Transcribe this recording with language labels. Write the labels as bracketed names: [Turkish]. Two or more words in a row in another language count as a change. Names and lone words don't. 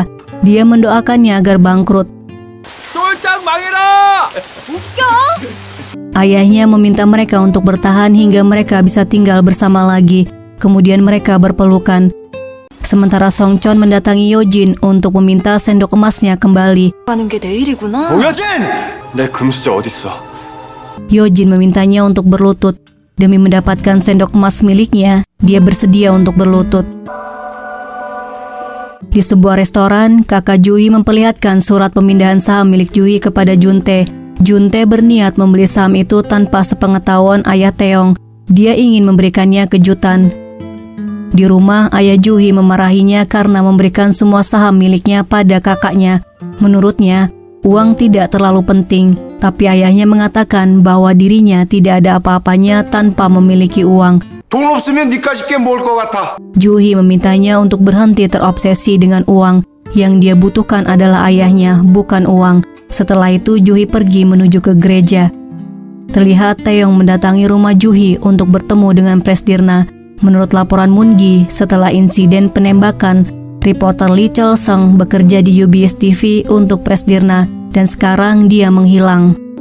[Indonesian] Dia mendoakannya agar bangkrut. Ayahnya meminta mereka untuk bertahan hingga mereka bisa tinggal bersama lagi. Kemudian mereka berpelukan. Sementara Songchon mendatangi Yojin untuk meminta sendok emasnya kembali. [Korean] 오여진! 내 금수저 어딨어? [Indonesian] Yojin memintanya untuk berlutut. Demi mendapatkan sendok emas miliknya, dia bersedia untuk berlutut. Di sebuah restoran, kakak Juhi memperlihatkan surat pemindahan saham milik Juhi kepada Juntae. Juntae berniat membeli saham itu tanpa sepengetahuan ayah Taeyong. Dia ingin memberikannya kejutan. Di rumah, ayah Juhi memarahinya karena memberikan semua saham miliknya pada kakaknya. Menurutnya, uang tidak terlalu penting, tapi ayahnya mengatakan bahwa dirinya tidak ada apa-apanya tanpa memiliki uang. [Korean] 돈 없으면 니까짓 게 뭘 것 같아? [Indonesian] Juhi memintanya untuk berhenti terobsesi dengan uang. Yang dia butuhkan adalah ayahnya, bukan uang. Setelah itu, Juhi pergi menuju ke gereja. Terlihat Taeyong mendatangi rumah Juhi untuk bertemu dengan Presdirna. Menurut laporan Moon-gi, setelah insiden penembakan, reporter Lee Chul-sung bekerja di UBS TV untuk Presdirna dan sekarang dia menghilang.